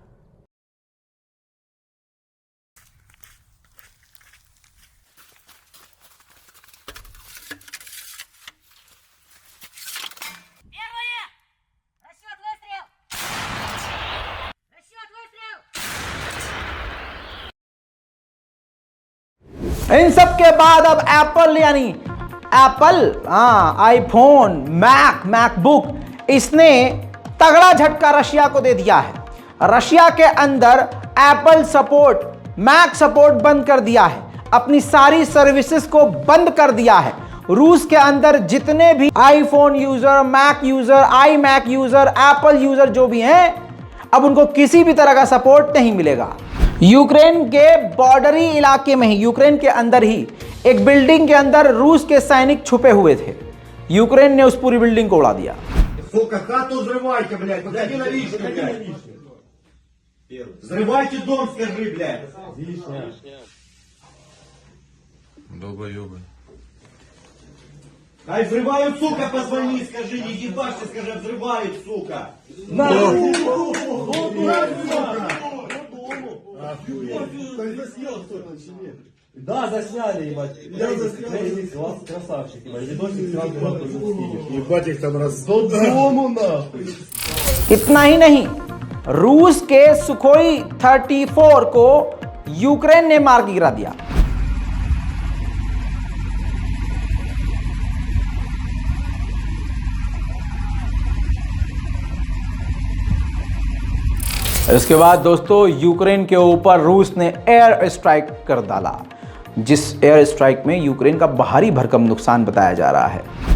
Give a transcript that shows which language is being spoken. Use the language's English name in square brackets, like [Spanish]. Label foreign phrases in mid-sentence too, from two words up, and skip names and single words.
[Russian] Первое! Расчет, выстрел! Расчет, выстрел! [Hindi] इन सब के बाद अब एप्पल यानी आईफोन, मैकबुक इसने तगड़ा झटका रशिया को दे दिया है। रशिया के अंदर एप्पल सपोर्ट, मैक सपोर्ट बंद कर दिया है, अपनी सारी सर्विसेज को बंद कर दिया है। रूस के अंदर जितने भी आईफोन यूजर, मैक यूजर, आई मैक यूजर, एप्पल यूजर जो भी हैं, अब उनको किसी भी तरह का सपोर्ट नहीं मिलेगा। यूक्रेन के बॉर्डरी इलाके में ही, यूक्रेन के अंदर ही एक बिल्डिंग के अंदर रूस के सैनिक छुपे हुए थे। यूक्रेन ने उस पूरी बिल्डिंग को उड़ा दिया। [Russian] Сука, хату взрывайте, блядь, подойди на лишнюю, блядь. Взрывайте дом, скажи, блядь. Долбоёбы. Ай, взрывают, сука, позвони, скажи, не ебашься, скажи, взрывают, сука. Да, засняли, ебать. Я заснял. Красавчик, ебать. Видосик сразу нахуй скинешь. Ебать их там раз. Дому нахуй. [Hindi] इतना ही नहीं, रूस के सुखोई 34 को यूक्रेन ने मार के गिरा दिया। इसके बाद दोस्तों यूक्रेन के ऊपर रूस ने [English] air strike [Hindi] कर डाला, जिस [English] air strike [Hindi] में यूक्रेन का भारी भरकम नुकसान बताया जा रहा है।